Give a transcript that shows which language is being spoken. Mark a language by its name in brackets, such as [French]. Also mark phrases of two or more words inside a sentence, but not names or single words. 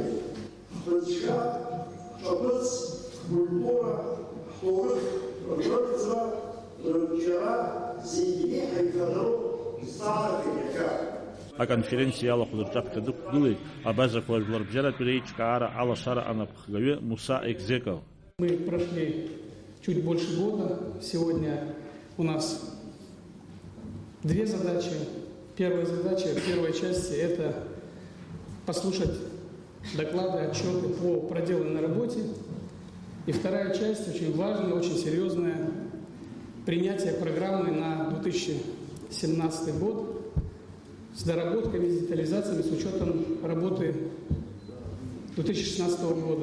[Abkhazian] Ҳбызшәа, ҳҿаԥыц, ҳкультура, ҳҭоурых, рҿыцра, рыбжьара зегьы ҳаихадароу зҵаарақәа иахьа. Аконференциа алахәыз рҿаԥхьа дықәгылеит абазақәа Жәларбжьаратәи реиҿкаара алашара анапхгаҩы Муса Экзеков. [Russian] Мы прошли чуть больше года. Сегодня у нас две задачи. Первая задача первой части – это послушать доклады, отчеты по проделанной работе. И вторая часть, очень важная, очень серьезная – принятие программы на 2017 год с доработками, с детализациями, с учетом работы 2016 года.